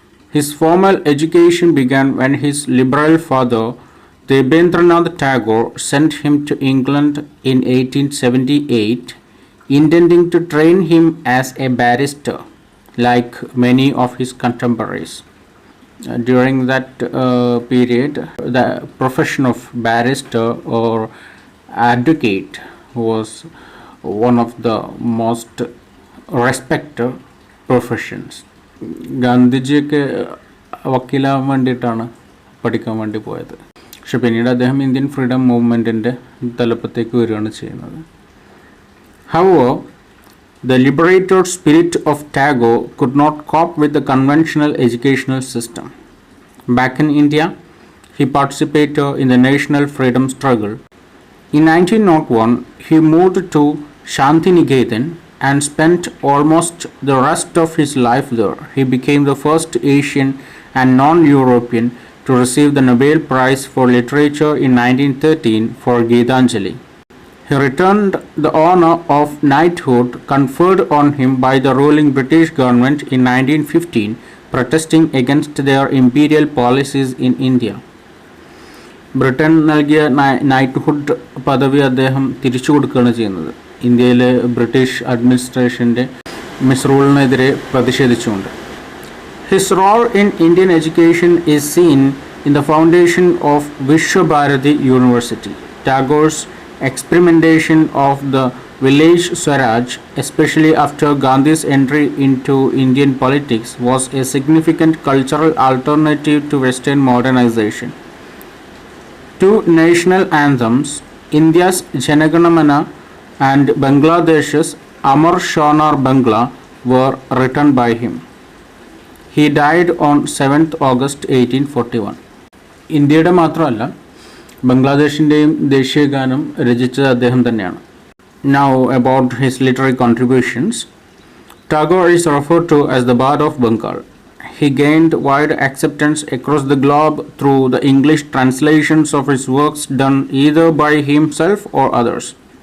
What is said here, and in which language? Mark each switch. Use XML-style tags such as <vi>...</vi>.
<en>His formal education began when his liberal father, Rabindranath Tagore, sent him to England in 1878, intending to train him as a barrister, like many of his contemporaries. During that period, the profession of barrister or advocate was one of the most respect professions.</en> <ml>ഗാന്ധിജിയൊക്കെ വക്കീലാവാൻ വേണ്ടിയിട്ടാണ് പഠിക്കാൻ വേണ്ടി പോയത്. പക്ഷെ പിന്നീട് അദ്ദേഹം Indian freedom മൂവ്മെൻറ്റിൻ്റെ തലപ്പത്തേക്ക് വരികയാണ് ചെയ്യുന്നത്.</ml> <en>However, the liberator spirit of Tagore could not cope with the conventional educational system. Back in India, he participated in the national freedom struggle. In 1901, he moved to Shantiniketan and spent almost the rest of his life there. He became the first Asian and non-European to receive the Nobel Prize for Literature in 1913 for Gitanjali. He returned the honor of knighthood conferred on him by the ruling British government in 1915, protesting against their imperial policies in India.</en> <ml>Britain നൽകിയ knighthood പദവി അദ്ദേഹം തിരിച്ചു കൊടുക്കുകയാണ് ചെയ്യുന്നത്, ഇന്ത്യയിലെ British അഡ്മിനിസ്ട്രേഷൻ്റെ മിസ്റൂളിനെതിരെ പ്രതിഷേധിച്ചുകൊണ്ട്.</ml> <en>His role in Indian education is seen in the foundation of Visva Bharati university. Tagore's experimentation of the village Swaraj, especially after Gandhi's entry into Indian politics, was a significant cultural alternative to Western modernization. Two national anthems, India's Janaganamana and Bangladesh's Amar Shonar Bangla, were written by him. He died on 7th August 1841.</en> <ml>ഇന്ത്യയുടെ മാത്രമല്ല ബംഗ്ലാദേശിൻ്റെയും ദേശീയ ഗാനം രചിച്ചത് അദ്ദേഹം തന്നെയാണ്.</ml> <en>Now about his literary contributions. Tagore is referred to as the Bard of Bengal. He gained wide acceptance across the globe through the English translations of his works done either by himself or others.</en>